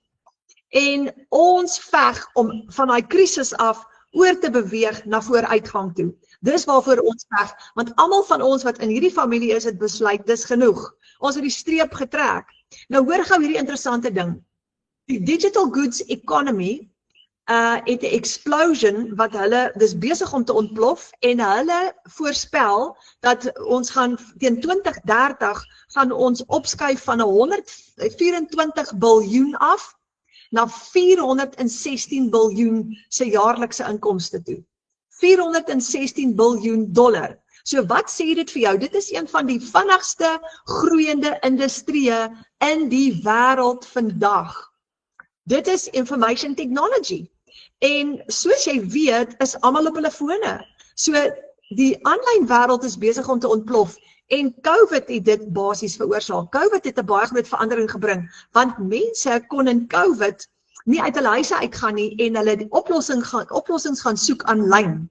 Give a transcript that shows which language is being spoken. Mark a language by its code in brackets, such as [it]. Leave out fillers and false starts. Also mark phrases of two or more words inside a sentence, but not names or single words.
[af] En ons veg om van daai krisis af oor te beweeg na vooruitgang toe. Dis waarvoor ons veg, want almal van ons wat in hierdie familie is, het besluit, dis genoeg. Ons het die streep getrek. Nou hoor gou hierdie interessante ding. Die [en] digital goods economy [af] het 'n explosion wat dis besig om te ontplof en hulle voorspel dat ons gaan teen 2030 gaan ons opskuif van 124 biljoen af na 416 biljoen se jaarlikse inkomste toe. 416 biljoen dollar. So wat sê dit vir jou? Dit is een van die vinnigste groeiende industrieë in die wêreld vandag. Dit is [en] information technology. [af] En soos jy weet, is almal op hulle fone. So die aanlyn wêreld is besig om te ontplof. En COVID het dit basies veroorsaak. COVID het 'n baie groot verandering gebring, want mense kon in COVID nie uit hulle huise uitgaan nie en hulle die oplossings gaan soek aanlyn.